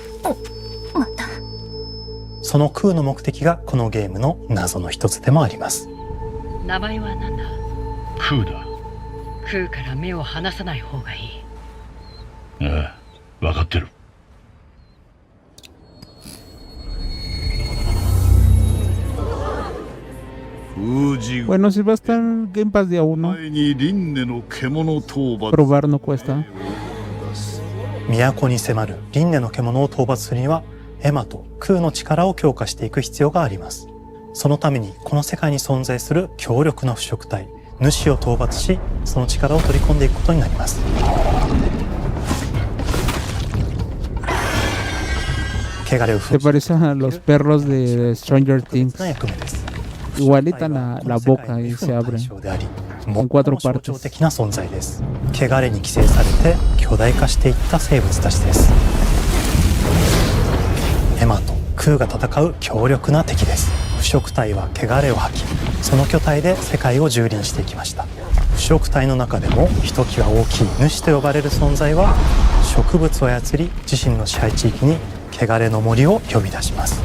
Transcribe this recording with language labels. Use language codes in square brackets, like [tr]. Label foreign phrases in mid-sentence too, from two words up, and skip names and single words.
[ja] そのクーの目的がこのゲームの謎の一つでもあります。名前は何だ？クーだ。クーから目を離さない方がいい。ああ、分かってる。 [es] Bueno, si va a estar Game Pass día 1. Probar no cuesta. [ja] 都に迫る輪廻の獣を討伐するにはエマとクーの力を強化していく必要があります。そのためにこの世界に存在する強力な腐食体主を討伐し、その力を取り込んでいくことになります。 [es] ¿Te parece a los perros de Stranger Things? Igualita la boca y se abre en 4 partes. [ja] 的な存在です。汚れに寄生されて巨大化していった生物たちです。エマとクーが戦う強力な敵です。腐食体は汚れを吐き、その巨体で世界を蹂躙していきました。腐食体の中でもひときわ大きい主と呼ばれる存在は植物を操り、自身の支配地域に汚れの森を呼び出します。